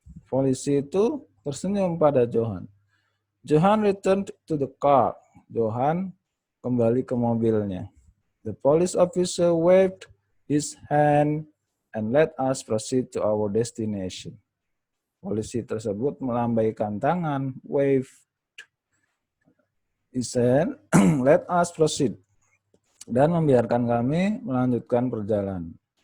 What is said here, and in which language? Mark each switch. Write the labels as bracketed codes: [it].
[id] Polisi itu tersenyum pada Johan. [en] Johan returned to the car. [id] Johan kembali ke mobilnya. [en] The police officer waved his hand and let us proceed to our destination. [id] Polisi tersebut melambaikan tangan, wave. [en] He said, let us proceed. [id] Dan membiarkan kami melanjutkan perjalanan.